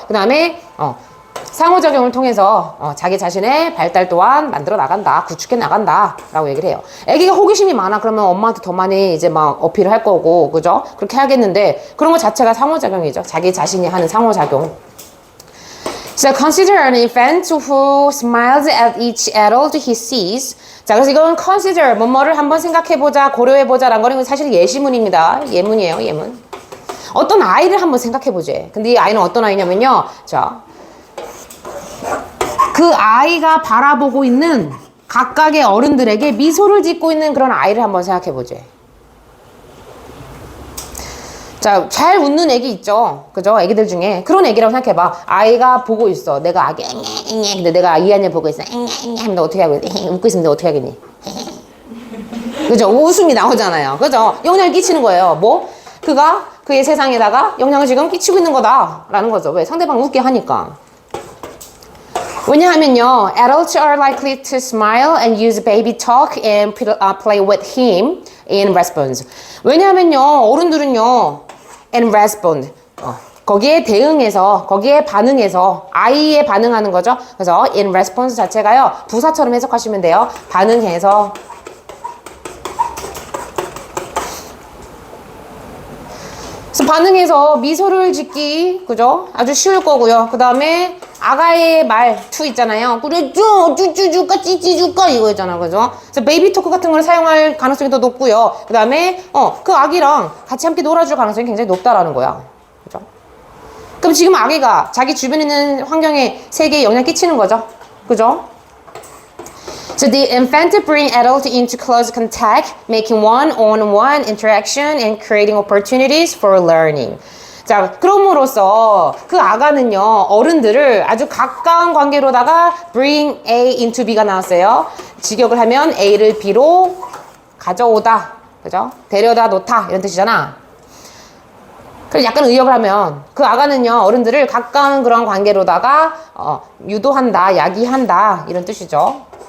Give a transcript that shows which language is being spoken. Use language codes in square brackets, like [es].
[ko] 그 다음에 상호작용을 통해서 자기 자신의 발달 또한 만들어 나간다. 구축해 나간다. 라고 얘기를 해요. 애기가 호기심이 많아. 그러면 엄마한테 더 많이 이제 막 어필을 할 거고. 그죠? 그렇게 하겠는데, 그런 거 자체가 상호작용이죠. 자기 자신이 하는 상호작용. [en] So consider an infant who smiles at each adult he sees. [ko] 자, 그래서 이건 consider, 뭐뭐를 한번 생각해보자, 고려해보자 라는 거는 사실 예시문입니다. 예문이에요, 예문. 어떤 아이를 한번 생각해보지. 근데 이 아이는 어떤 아이냐면요. 자, 그 아이가 바라보고 있는 각각의 어른들에게 미소를 짓고 있는 그런 아이를 한번 생각해보지. 자, 잘 웃는 애기 있죠? 그죠? 애기들 중에. 그런 애기라고 생각해봐. 아이가 보고 있어. 내가 아기, 앵앵앵. 근데 내가 이 아이를 보고 있어. 앵앵앵. 하면 너 어떻게 하겠니? 웃고 있으면 너 어떻게 하겠니? 그죠? 웃음이 나오잖아요. 그죠? 영향을 끼치는 거예요. 뭐? 그가 그의 세상에다가 영향을 지금 끼치고 있는 거다. 라는 거죠. 왜? 상대방 웃게 하니까. 왜냐하면요, [en] adults are likely to smile and use baby talk and play with him in response. [ko] 왜냐하면요, 어른들은요, [en] and respond. [ko] 거기에 대응해서, 거기에 반응해서, 아이에 반응하는 거죠. 그래서 in response 자체가요, 부사처럼 해석하시면 돼요. 반응해서. 그래서 반응해서 미소를 짓기, 그죠? 아주 쉬울 거고요. 그 다음에 아가의 말투 있잖아요. 그랬죠? 쭈쭈쭈까 찌찌쭈까 이거 있잖아, 그죠? 그래서 베이비 토크 같은 걸 사용할 가능성이 더 높고요. 그 다음에 그 아기랑 같이 함께 놀아줄 가능성이 굉장히 높다라는 거야. 그죠? 그럼 지금 아기가 자기 주변에 있는 환경에 세계에 영향 끼치는 거죠. 그죠? [en] So the infant bring adult into close contact, making one-on-one interaction and creating opportunities for learning. [ko] 자, 그럼으로써 그 아가는요, 어른들을 아주 가까운 관계로다가 bring A into B가 나왔어요. 직역을 하면 A를 B로 가져오다. 그죠? 데려다 놓다. 이런 뜻이잖아. 그래서 약간 의역을 하면 그 아가는요, 어른들을 가까운 그런 관계로다가 유도한다, 야기한다. 이런 뜻이죠.